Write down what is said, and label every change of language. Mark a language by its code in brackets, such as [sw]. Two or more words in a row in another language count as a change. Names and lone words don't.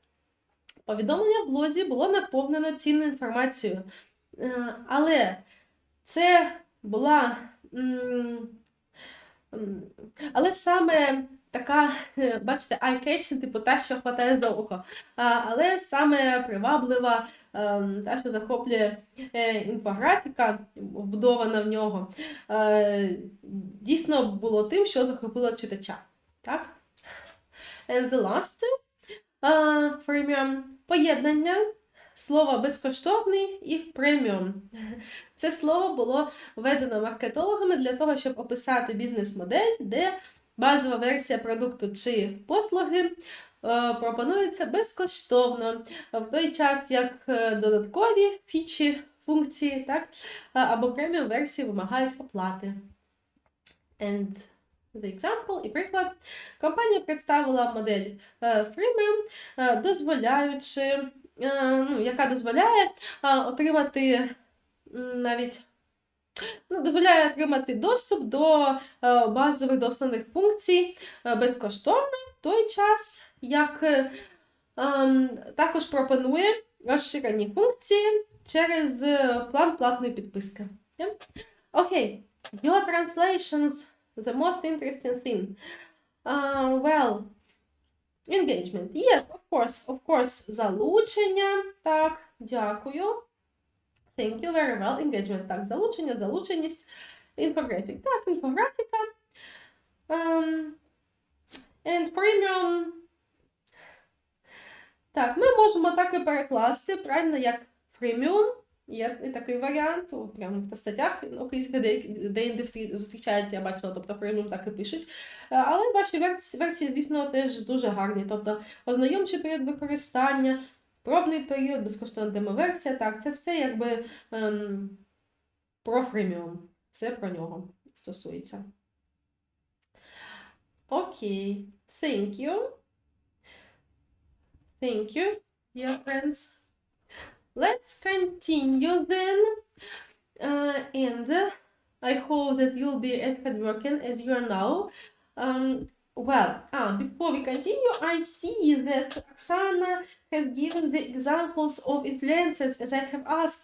[uk] Повідомлення в блозі було наповнено цінною інформацією, але це була саме така, бачите, eye-catching, типу та, що хватає за око, але саме приваблива, та, що захоплює інфографіка, вбудована в нього, дійсно було тим, що захопило читача. Так? [en] And the last, freemium, [uk] поєднання слова безкоштовний і преміум. Це слово було введено маркетологами для того, щоб описати бізнес-модель, де базова версія продукту чи послуги пропонується безкоштовно, в той час як додаткові фічі, функції, так, або преміум версії вимагають оплати. [en] And the example, [uk] і приклад. Компанія представила модель freemium, яка дозволяє отримати дозволяє отримати доступ до базових до основних функцій безкоштовно, в той час, як також пропонує розширені функції через план платної підписки. Окей, [en] your translations, the most interesting thing. Well, engagement. Yes, of course, [uk] залучення. Так, дякую. [en] Thank you, very well. Engagement. [uk] Так, залучення, залученість. Інфографік. Так, інфографіка. [en] And premium. [uk] Так, ми можемо так і перекласти, правильно, як freemium. Є і такий варіант, прямо в статтях українських, де зустрічається, я бачила, тобто freemium так і пишуть. Але ваші версії, звісно, теж дуже гарні. Тобто, ознайомчий період використання, пробний період, безкоштовна демоверсія, так, це все якби про freemium. Все про нього стосується. Окей. [en] Thank you. Thank you, dear friends. Let's continue then. And I hope that you'll be as hardworking as you are now. Before we continue, I see that Oksana has given the examples of influencers as I have asked.